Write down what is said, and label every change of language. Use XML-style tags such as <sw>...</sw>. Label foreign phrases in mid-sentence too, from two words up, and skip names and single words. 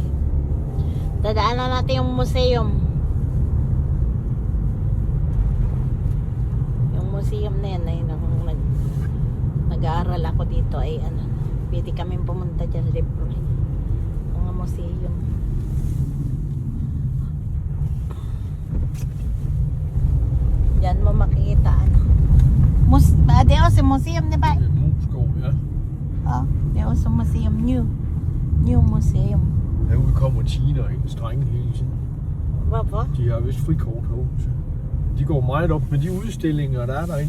<tl>Dadaanan natin yung museum. Yung museum na yan ay nag-aaral ako dito ay pwede kami pumunta dyan libre. Mga museum. Diyan mo makikita</tl> <da>det er også museum, det er Moskov, ja. Ja, det er også museum. New museum. Herude kommer Tina og en strenge hele tiden. Hvorfor? De har vist frikort herude. Så de går meget op med de udstillinger, der er derinde.</da>